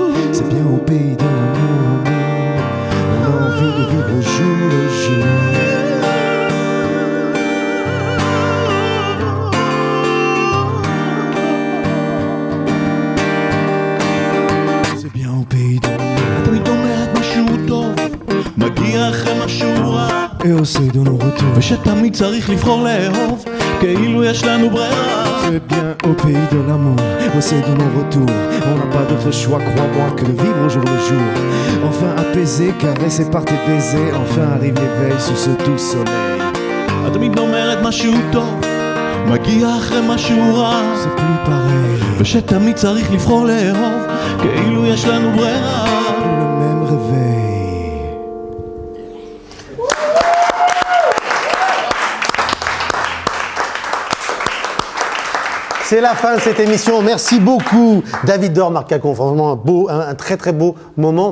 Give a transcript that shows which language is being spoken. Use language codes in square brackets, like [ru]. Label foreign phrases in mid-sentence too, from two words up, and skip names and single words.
[fr] C'est bien au pays de l'amour, l'amour. On a envie de vivre au jour le jour. C'est bien au pays de l'amour. [he] תמיד אומרת משהו טוב, מגיע אחרי משהו רע, [fr] et au seuil de nos retours, [he] ושתמיד צריך לבחור לאהוב, כאילו יש לנו ברירה. [fr] C'est bien au pays de l'amour, au seuil de nos retours. On n'a pas d'autre choix, crois-moi, que de vivre au jour le jour. Enfin apaisé, caressé par tes baisers, enfin arrive l'éveil sous ce doux soleil. [he] את תמיד אומרת משהו טוב, מגיע אחרי משהו רע, זה [fr] plus pareil, [he] ושתמיד צריך לבחור לאהוב, כאילו יש לנו ברירה. [fr] Le même réveil. C'est la fin de cette émission. Merci beaucoup, David Dor, Marc Cacon. Franchement, un très très beau moment.